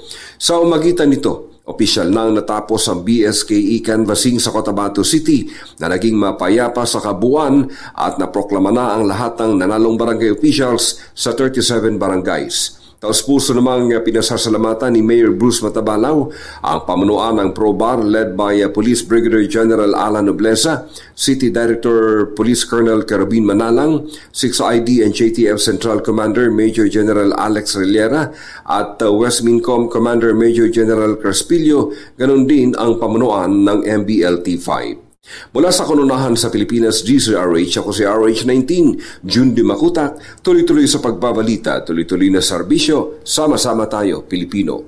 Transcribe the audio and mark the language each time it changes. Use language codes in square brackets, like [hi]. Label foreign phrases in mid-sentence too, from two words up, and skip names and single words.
[tl] Sa umagitan nito, opisyal nang natapos ang BSKE canvassing sa Cotabato City na naging mapayapa sa kabuuan at naproklama na ang lahat ng nanalong barangay officials sa 37 barangays. Taos-puso namang pinasasalamatan ni Mayor Bruce Matabalaw ang pamunuan ng ProBar [en] led by [tl] Police Brigadier General Alan Nobleza, City Director Police Colonel Kerobin Manalang, 6ID and JTF Central Commander Major General Alex Relera at West Mincom Commander Major General Crespillo, ganon din ang pamunuan ng MBLT-5. Mula sa kanunahan sa Pilipinas, DZRH, ako si RH19, Jun Di Makutak, tuloy-tuloy sa pagbabalita, tuloy-tuloy na serbisyo, sama-sama tayo, Pilipino.